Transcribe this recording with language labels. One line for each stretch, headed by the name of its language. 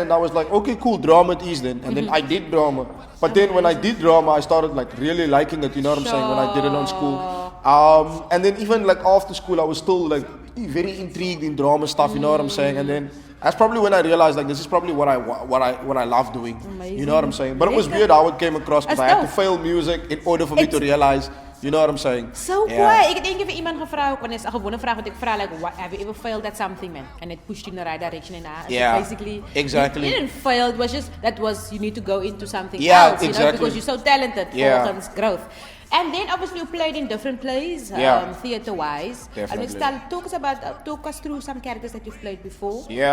English: And I was like, okay, cool, drama it is then. And then I did drama. But then when I did drama, I started like really liking it. You know what I'm saying? When I did it on school. And then even like after school, I was still like very intrigued in drama stuff. You know what I'm saying? And then... that's probably when I realized like this is probably what I love doing. Amazing. You know what I'm saying? But it was weird how it came across because I had to fail music in order for me to realize. You know what I'm saying? So cool.
Dutch: Ik heb één keer voor iemand gevraagd, want het is een gewone vraag wat ik vraag,
English: like, have you ever failed at something, man? And it pushed you in the right direction, and basically, exactly. You didn't fail. It was just you need to go into something else, you know, because you're so talented for growth. And then obviously you played in different plays, theater-wise. Definitely. Talk us through some characters that you've played before.